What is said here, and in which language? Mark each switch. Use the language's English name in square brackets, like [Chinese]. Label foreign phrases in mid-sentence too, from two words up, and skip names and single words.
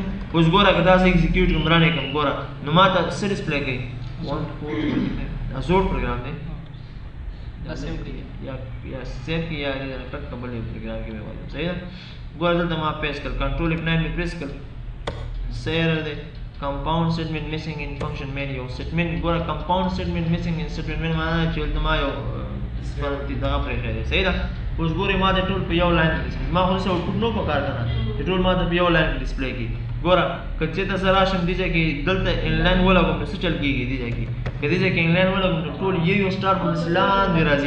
[Pashto] اوس ګوره که داسې ایکزیکیوټ کړم رن یې کړم، ګوره نو ماته څه ډسپلی کوي؟ 1 4 25 زوړ پروګرام دی یا سیف کې یا ټک بل یو پروګرام کې مې وایم. صحیح ده. ګوره دلته ما پیس کړ [English] Control F9 [Pashto] مې پریس کړ، سیر دی [English] compound statement missing in function main. [Pashto] یو statement ګوره [English] compound statement missing in statement main [Pashto] معنا چې دلته ما یو دغه پرېښی دی. صحیح ده. اوس ګورې ما د ټول په یو لاین کې ما خو داسې آوټپوټ نه پکار که نه، چې ټول ما ته په یو لاین کې ډسپلی کړي. ګوره که چېرته زه راشم دې ځای کې دلته انلاین ولګوم نو څه چل کېږي دې ځای کې؟ که دې ځای کې انلاین ولګوم نو ټول یو سټار په داسې لاندې راځي.